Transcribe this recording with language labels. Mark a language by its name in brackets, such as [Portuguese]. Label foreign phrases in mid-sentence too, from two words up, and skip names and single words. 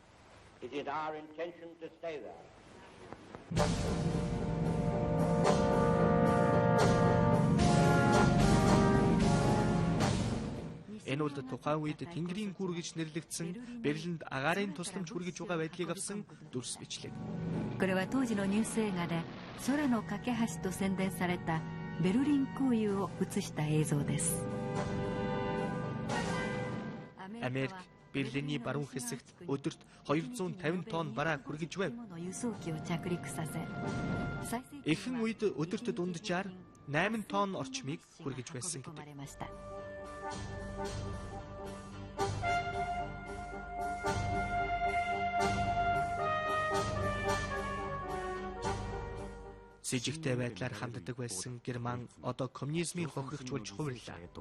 [Mongolian] Энэ бол тухайн үед Тэнгэрийн гүр гэж нэрлэгдсэн Берлинд агаарын тусламж хүргэж байгаа байдлыг авсан дүрс бичлэг. [Japanese] これは当時のニュース映画で空の架け橋と宣伝されたベルリン空輸を映した映像です。 [Mongolian] Америк Берлиний баруун хэсэгт өдөрт 250 тонн бараа хүргэж байв. Ихэнх үед өдөрт дунджаар 8 тонн орчмыг хүргэж байсан гэдэг. Сэжигтэй байдлаар ханддаг байсан Герман одоо коммунизмын хохирогч болж хувирлаа.